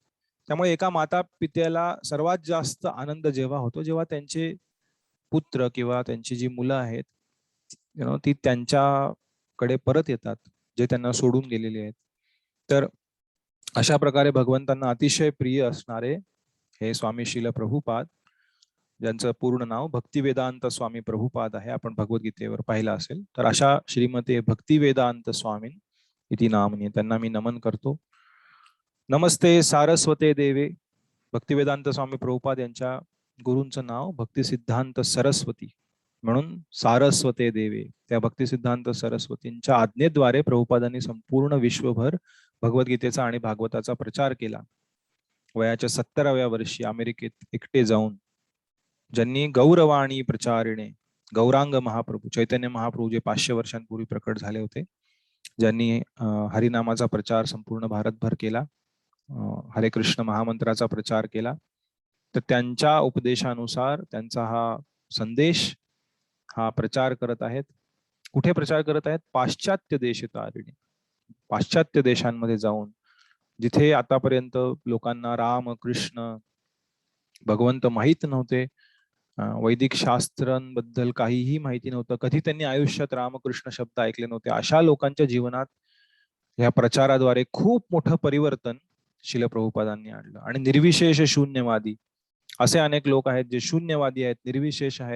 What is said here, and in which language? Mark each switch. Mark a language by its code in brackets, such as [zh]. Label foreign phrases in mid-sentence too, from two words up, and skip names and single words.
[mr] त्यामुळे एका माता पित्याला सर्वात जास्त आनंद जेव्हा होतो, जेव्हा त्यांचे पुत्र किंवा त्यांची जी मुलं आहेत ती त्यांच्याकडे परत येतात, जे त्यांना सोडून गेलेले आहेत. तर अशा प्रकारे भगवंतांना अतिशय प्रिय असणारे हे स्वामी श्रील प्रभुपाद, ज्यांचं पूर्ण नाव भक्तिवेदांत स्वामी प्रभुपाद आहे, आपण भगवद्गीतेवर पाहिलं असेल. तर अशा [sa] श्रीमते भक्तिवेदांत स्वामी इति नामनी [mr] त्यांना मी नमन करतो. [sa] नमस्ते सारस्वते देवे. [mr] भक्तिवेदांत स्वामी प्रभुपाद यांच्या गुरूंचं नाव भक्तिसिद्धांत सरस्वती म्हणून सारस्वते देवे. त्या भक्तिसिद्धांत सरस्वतींच्या आज्ञेद्वारे प्रभुपादांनी संपूर्ण विश्वभर भगवद्गीतेचा आणि भागवताचा प्रचार केला. वयाच्या 70व्या वर्षी अमेरिकेत एकटे जाऊन ज्यांनी [sa] गौरवाणी प्रचारिणे, [mr] गौरांग महाप्रभू चैतन्य महाप्रभू जे 500 वर्षांपूर्वी प्रकट झाले होते, ज्यांनी हरिनामाचा प्रचार संपूर्ण भारतभर केला, हरे कृष्ण महामंत्राचा प्रचार केला, तर त्यांच्या उपदेशानुसार त्यांचा हा संदेश हा प्रचार करत आहेत. कुठे प्रचार करत आहेत? [sa] पाश्चात्य देश तारिणी, [mr] पाश्चात्य देशांमध्ये जाऊन, जिथे आतापर्यंत लोकांना राम कृष्ण भगवंत माहीत नव्हते, वैदिक शास्त्रांबद्दल काहीही माहिती नव्हतं, कधी त्यांनी आयुष्यात रामकृष्ण शब्द ऐकले नव्हते, अशा लोकांच्या जीवनात या प्रचाराद्वारे खूप मोठं परिवर्तन श्रील प्रभुपादांनी आणलं. आणि निर्विशेष शून्यवादी असे अनेक लोक आहेत जे शून्यवादी आहेत, निर्विशेष आहेत.